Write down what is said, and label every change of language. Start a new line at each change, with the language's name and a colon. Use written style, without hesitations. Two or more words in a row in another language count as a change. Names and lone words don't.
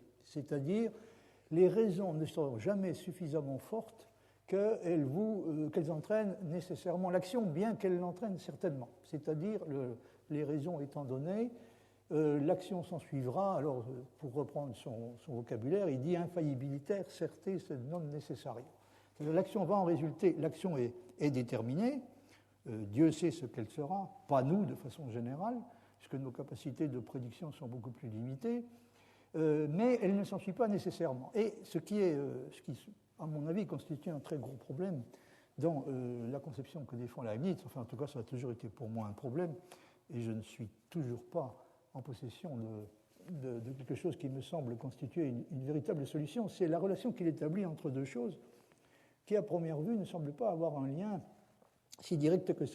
French: C'est-à-dire, les raisons ne sont jamais suffisamment fortes qu'elles entraînent nécessairement l'action, bien qu'elles l'entraînent certainement. C'est-à-dire, les raisons étant données, l'action s'en suivra. Alors, pour reprendre son vocabulaire, il dit
Latin: infaillibilitaire, certé, sed non necessario.
French: L'action va en résulter, l'action est déterminée, Dieu sait ce qu'elle sera, pas nous de façon générale, puisque nos capacités de prédiction sont beaucoup plus limitées, mais elle ne s'en suit pas nécessairement. Et ce qui, à mon avis, constitue un très gros problème dans la conception que défend Leibniz, enfin en tout cas ça a toujours été pour moi un problème, et je ne suis toujours pas en possession de quelque chose qui me semble constituer une véritable solution, c'est la relation qu'il établit entre deux choses qui, à première vue, ne semble pas avoir un lien si direct que ça.